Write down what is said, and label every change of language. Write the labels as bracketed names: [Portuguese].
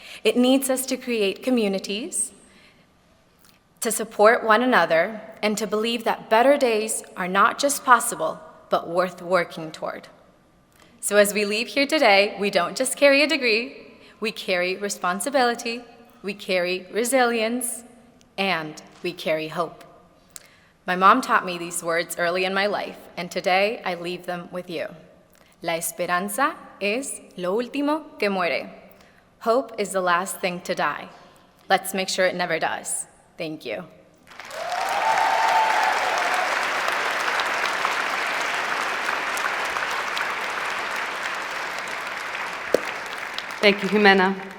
[English] It needs us to create communities, to support one another, and to believe that better days are not just possible, but worth working toward. So as we leave here today, we don't just carry a degree, we carry responsibility, we carry resilience, and we carry hope. My mom taught me these words early in my life, and today I leave them with you. [Spanish] La esperanza es lo último que muere. [English] Hope is the last thing to die. Let's make sure it never does. Thank you. Thank you, Jimena.